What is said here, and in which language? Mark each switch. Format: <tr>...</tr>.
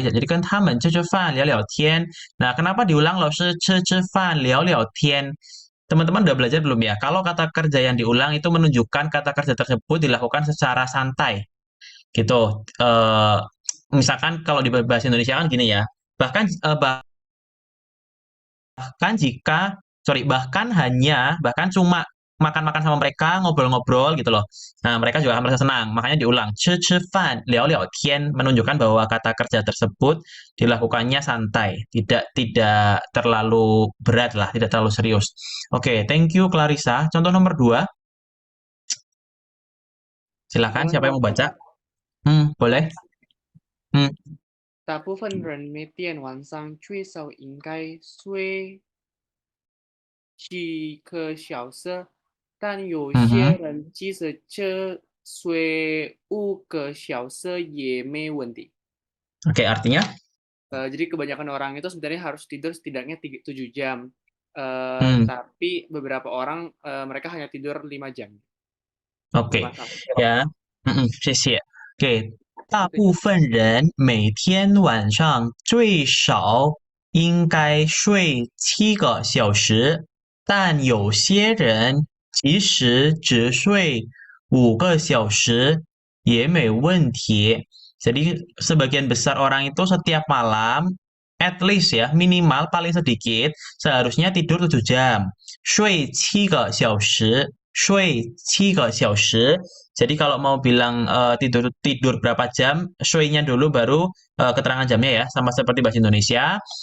<zh>Jadi 跟他们吃吃饭，聊聊天.</zh> <id>Nah, kenapa diulang loh</id> <zh>吃吃饭，聊聊天?</zh> <id>Teman-teman udah belajar belum ya? Kalau kata kerja yang diulang itu menunjukkan kata kerja tersebut dilakukan secara santai. Gitu. Misalkan kalau di bahasa Indonesia kan gini ya. Bahkan bahkan jika sorry, bahkan cuma makan-makan sama mereka, ngobrol-ngobrol gitu loh. Nah, mereka juga akan merasa senang. Makanya diulang,</id> <zh>吃吃饭, 聊聊天,</zh> <id>menunjukkan bahwa kata kerja tersebut dilakukannya santai, tidak terlalu berat lah, tidak terlalu serius. Oke,</id> <en>thank you</en> <id>Clarissa. Contoh nomor 2, silakan siapa yang mau baca? Boleh. Hmm,</id> <zh>大部分人每天晚上最少应该睡7个小时，但有些人即使只睡5个小时也没问题。</zh> <id>Oke, artinya? Jadi kebanyakan orang itu sebenarnya harus tidur setidaknya 7 jam. Hmm. Tapi beberapa orang mereka hanya tidur 5 jam.</id> <zh>OK， 呀，谢谢。给大</zh> <id>Oke.</id> <zh>部分人每天晚上最少应该睡7个小时，但有些人即使只睡5个小时也没问题。</zh> <id>Jadi sebagian besar orang itu setiap malam</id> <en>at least</en> <id>ya minimal paling sedikit seharusnya tidur 7 jam.</id> <zh>睡7个小时，睡7个小时.</zh> <id>Jadi kalau mau bilang tidur tidur berapa jam, shui-nya dulu baru keterangan jamnya ya, sama seperti bahasa Indonesia.</id>